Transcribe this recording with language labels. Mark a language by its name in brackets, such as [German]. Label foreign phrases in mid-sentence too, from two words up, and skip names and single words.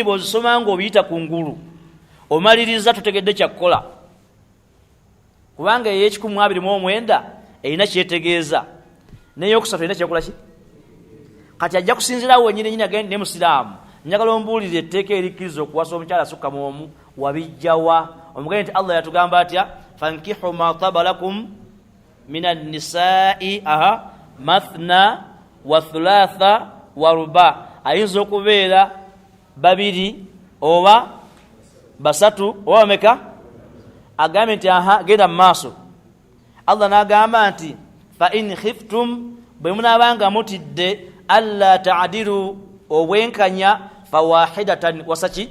[Ganda] bw'ozisoma ng'obiyita ku ngulu omaliriza tutegedde kyakukola kubanga ey'129 erina kyetegeeza n'eyokusatu erina kyekola ki kati ajja kusinzirawo wenyini nyini agende ne musiraamu njagala ombuulire etteeka erikkiriza okuwasa omukyala asukka mu omu wabijjawa omugende nti Allah yatugamba atya [Arabic] فانكحوا ما طاب لكم من النساء مثنى وثلاث ورباع. [Ganda] Ayinza okubeera babiri oba basatu oba meka. Agambye nti genda mu maaso. Allah n'agamba nti [Arabic] فإن خفتم, [Ganda] bwe munaabanga mutidde [Arabic] ألا تعدلوا [Ganda] obwenkanya fawahidatan wasaki.